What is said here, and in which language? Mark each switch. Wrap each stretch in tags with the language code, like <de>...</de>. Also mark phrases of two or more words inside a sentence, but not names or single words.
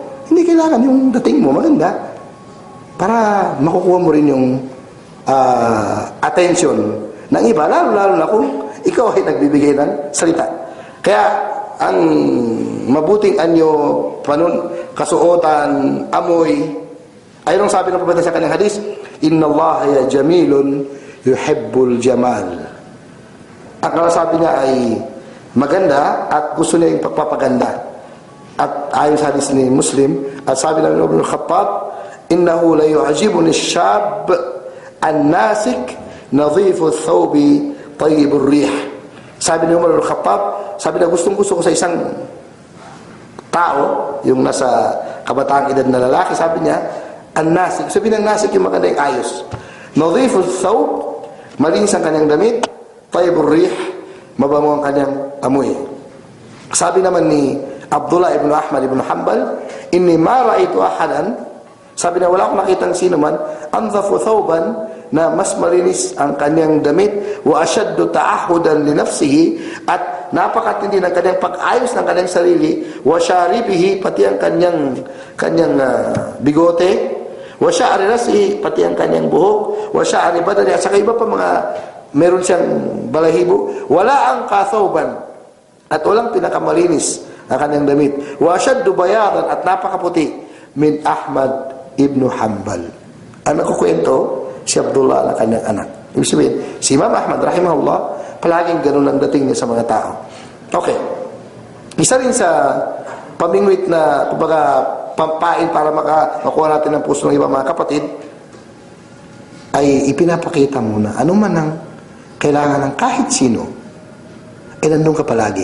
<tl>Hindi kailangan yung dating mo maganda para makukuha mo rin yung attention ng iba, lalo na kung ikaw ay nagbibigay ng salita. Kaya ang mabuting anyo, kasuotan, amoy, ayun ang sabi ng propeta sa kanyang hadis,</tl> <ar>إن الله جميل يحب الجمال.</ar> <tl>Ang sabi niya ay maganda at gusto niya yung pagpapaganda. At ayon sa hadis ni Muslim, at sabi ng Ibn Khattab,</tl> <ar>إنه لا يعجبني الشاب الناسك نظيف الثوب طيب الريح.</ar> <tl>Sabi ni Umar Ibn Khattab, sabi na gustong-gusto ko sa isang tao, yung nasa kabataang edad na lalaki, sabi niya, an-nasik. Sabi ng nasik yung magandang ayos.</tl> <ar>نظيف الثوب,</ar> <tl>malinis ang kanyang damit,</tl> <ar>طيب الريح,</ar> <tl>mabango ang kanyang amoy. Sabi naman ni Abdullah ibn Ahmad ibn Hanbal,</tl> <ar>إني ما رأيت أحدا,</ar> <tl>sabi na wala akong nakitang sino man,</tl> <ar>أنظف ثوبا,</ar> <tl>na mas malinis ang kanyang damit,</tl> <ar>وأشد تعاهدا لنفسه,</ar> <tl>at napakatindi ng kanyang pag-ayos ng kanyang sarili,</tl> <ar>وشاربه,</ar> <tl>pati ang kanyang bigote,</tl> <ar>وشعر رأسه,</ar> <tl>pati ang kanyang buhok,</tl> <ar>وشعر بدني,</ar> <tl>at saka iba pa mga meron siyang balahibo, wala ang kathawban, at walang pinakamalinis ang kanyang damit.</tl> <ar>وأشد بياضا,</ar> <tl>at napakaputi min Ahmad ibn Hanbal. Ang nakukwento si Abdullah na kanyang anak. Ibig sabihin, si Imam Ahmad rahimahullah, palaging ganun ang dating niya sa mga tao. Okay. Isa rin sa pamingwit na kumbaga pampain para makuha natin ng puso ng iba mga kapatid, ay ipinapakita mo na ano man ang kailangan ng kahit sino, ay nandun ka palagi.</tl>